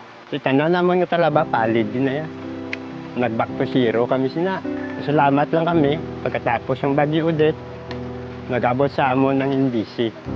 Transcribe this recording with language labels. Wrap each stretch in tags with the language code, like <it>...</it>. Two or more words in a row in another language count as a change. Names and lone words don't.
<hil>Si tanan naman nga talaba,</hil> <tl>palid din na yan.</tl> <hil>Nag-</hil> <en>back to zero</en> <hil>kami sina.</hil> <tl>Salamat lang kami pagkatapos ng bagyo ulit,</tl> <hil>nag-abot sa amon</hil> <tl>ng NBC.</tl>